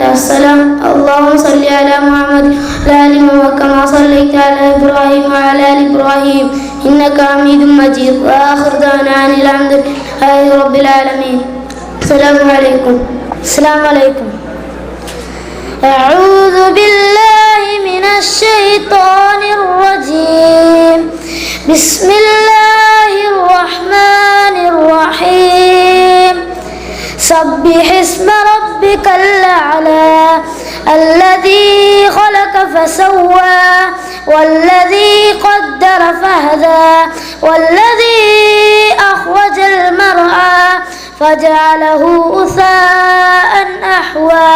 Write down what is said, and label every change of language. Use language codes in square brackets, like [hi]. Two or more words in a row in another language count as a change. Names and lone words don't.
[ar] അസ്സലാം. اللهم صل على محمد وعلى آل محمد كما صليت على إبراهيم وعلى آل إبراهيم إنك حميد مجيد. وآخر دعوانا أن الحمد لله رب العالمين. السلام عليكم. السلام عليكم. أعوذ بالله من الشيطان الرجيم. بسم الله الرحمن الرحيم. سبح اسم ربك الأعلى الذي خلق فسوى والذي قدر فهدى والذي أخرج المرعى فجعله غثاء أحوى.